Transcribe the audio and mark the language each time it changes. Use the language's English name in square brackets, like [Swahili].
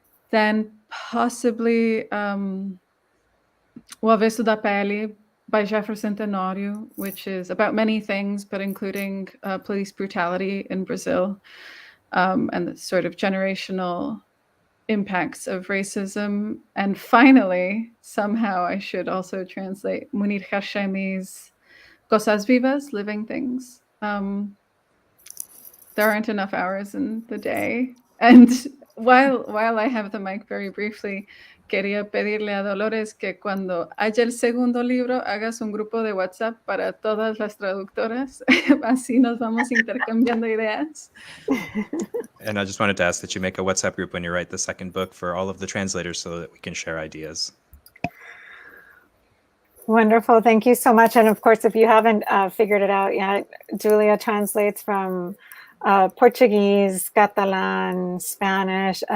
[English] Then possibly O Avesso da Pele by Jefferson Tenorio, which is about many things, but including police brutality in Brazil, and the sort of generational impacts of racism. And finally, somehow I should also translate Munir Hashemi's Cosas Vivas, Living Things. There aren't enough hours in the day. And while I have the mic, very briefly, [Spanish] quería pedirle a Dolores que cuando haya el segundo libro hagas un grupo de WhatsApp para todas las traductoras. Así nos vamos intercambiando ideas. [English] And I just wanted to ask that you make a WhatsApp group when you write the second book for all of the translators so that we can share ideas. Wonderful, thank you so much. And of course, if you haven't figured it out yet, Julia translates from Portuguese, Catalan, Spanish.